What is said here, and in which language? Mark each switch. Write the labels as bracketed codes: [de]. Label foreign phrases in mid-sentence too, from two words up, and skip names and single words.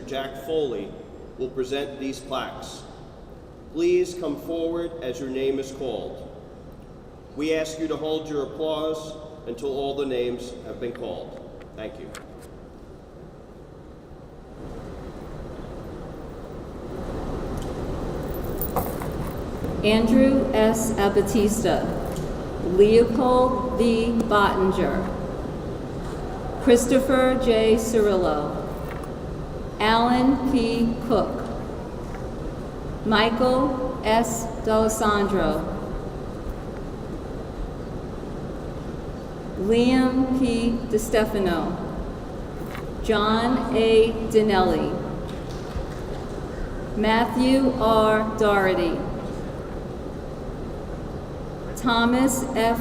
[en] Jack Foley will present these plaques. Please come forward as your name is called. We ask you to hold your applause until all the names have been called. Thank you. Andrew S. Abatista, Leopold V. Bottinger, Christopher J. Cirillo, Alan P. Cook, Michael S. D'Alessandro, Liam P. DeStefano, John A. Dinelli, Matthew R. Doherty, Thomas F.